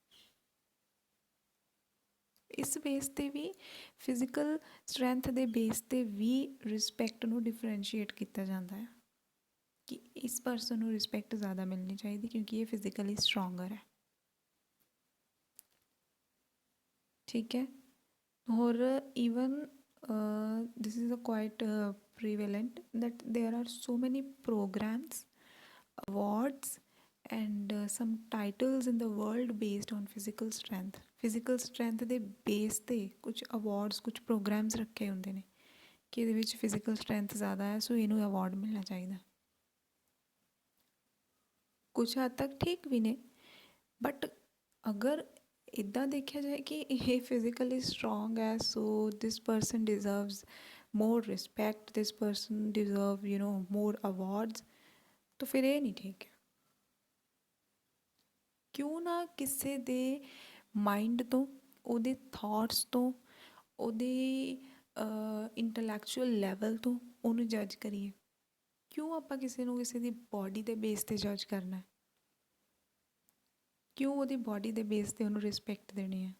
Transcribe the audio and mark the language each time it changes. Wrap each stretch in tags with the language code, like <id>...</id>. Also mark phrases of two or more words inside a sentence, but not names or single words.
<pa>ਇਸ ਬੇਸ 'ਤੇ ਵੀ</pa> <en>physical strength</en> <pa>ਦੇ ਬੇਸ 'ਤੇ ਵੀ ਰਿਸਪੈਕਟ ਨੂੰ ਡਿਫਰੈਂਸ਼ੀਏਟ ਕੀਤਾ ਜਾਂਦਾ ਹੈ ਕਿ ਇਸ ਪਰਸਨ ਨੂੰ ਰਿਸਪੈਕਟ ਜ਼ਿਆਦਾ ਮਿਲਣੀ ਚਾਹੀਦੀ ਕਿਉਂਕਿ ਇਹ</pa> <en>physically stronger</en> <pa>ਹੈ। ਠੀਕ ਹੈ।</pa> <en>ਹੋਰ ਈਵਨ this is a quite prevalent that there are so many programs, awards and some titles in the world based on physical strength. physical strength</en> <pa>ਦੇ ਬੇਸ 'ਤੇ ਕੁਛ ਅਵਾਰਡਸ ਕੁਛ ਪ੍ਰੋਗਰਾਮਸ ਰੱਖੇ ਹੁੰਦੇ ਨੇ ਕਿ ਇਹਦੇ ਵਿੱਚ</pa> <en>physical strength</en> <pa>ਜ਼ਿਆਦਾ ਹੈ ਸੋ ਇਹਨੂੰ ਅਵਾਰਡ ਮਿਲਣਾ ਚਾਹੀਦਾ। ਕੁਛ ਹੱਦ ਤੱਕ ਠੀਕ ਵੀ ਨੇ ਬਟ ਅਗਰ ਇੱਦਾਂ ਦੇਖਿਆ ਜਾਏ ਕਿ ਇਹ</pa> <en>physically strong</en> <pa>ਹੈ</pa> <en>so this person deserves more respect, this person deserve more awards,</en> <hi>तो फिर ये नहीं ठीक है।</hi> <pa>ਕਿਉਂ ਨਾ ਕਿਸੇ ਦੇ ਮਾਈਂਡ ਤੋਂ, ਉਹਦੇ ਥੋਟਸ ਤੋਂ, ਉਹਦੇ</pa> <en>intellectual level</en> <pa>ਤੋਂ ਉਹਨੂੰ ਜੱਜ ਕਰੀਏ। ਕਿਉਂ ਆਪਾਂ ਕਿਸੇ ਨੂੰ ਕਿਸੇ ਦੀ ਬੋਡੀ ਦੇ ਬੇਸ 'ਤੇ ਜੱਜ ਕਰਨਾ ਹੈ? ਕਿਉਂ ਉਹਦੀ ਬੋਡੀ ਦੇ ਬੇਸ 'ਤੇ ਉਹਨੂੰ ਰਿਸਪੈਕਟ ਦੇਣੀ ਹੈ?</pa>